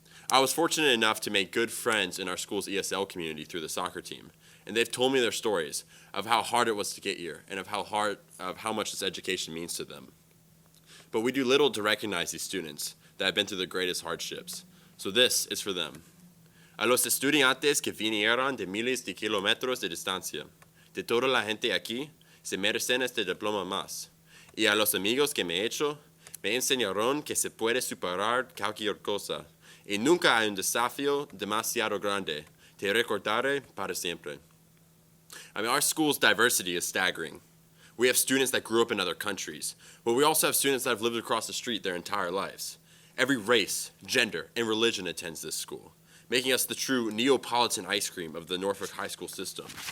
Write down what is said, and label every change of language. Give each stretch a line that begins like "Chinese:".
English: I was fortunate enough to make good friends in our school's ESL community through the soccer team, and they've told me their stories of how hard it was to get here and of how much this education means to them. But we do little to recognize these students that have been through the greatest hardships, so this is for them.
Spanish: A los estudiantes que vinieron de miles de kilómetros de distancia, de toda la gente aquí, se merecen este diploma más. Y a los amigos que me he hecho, me enseñaron que se puede superar cualquier cosa. Y nunca hay un desafío demasiado grande. Te recordaré para siempre.
English: I mean, our school's diversity is staggering. We have students that grew up in other countries, but we also have students that have lived across the street their entire lives. Every race, gender, and religion attends this school, making us the true Neapolitan ice cream of the Norfolk high school system.